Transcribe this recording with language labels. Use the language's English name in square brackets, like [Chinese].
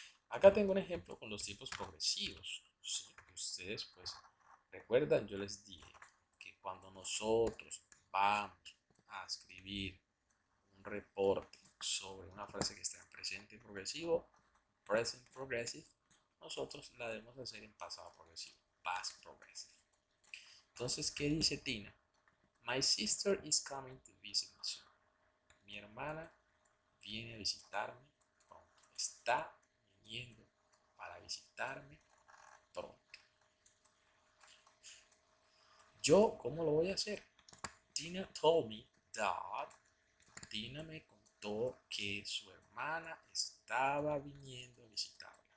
[Spanish] Acá tengo un ejemplo con los tiempos progresivos. ¿Sí? Ustedes pues recuerdan, yo les dije que cuando nosotros vamos a escribir un reporte sobre una frase que está en presente progresivo, present progressive, nosotros la debemos hacer en pasado progresivo, past progressive. Entonces, ¿qué dice Tina? [English] My sister is coming to visit me soon. [Spanish] Mi hermana viene a visitarme pronto. Está viniendo para visitarme pronto. Yo, ¿cómo lo voy a hacer? [English] Tina told me that. [Spanish] Tina me contó que su hermana estaba viniendo a visitarla.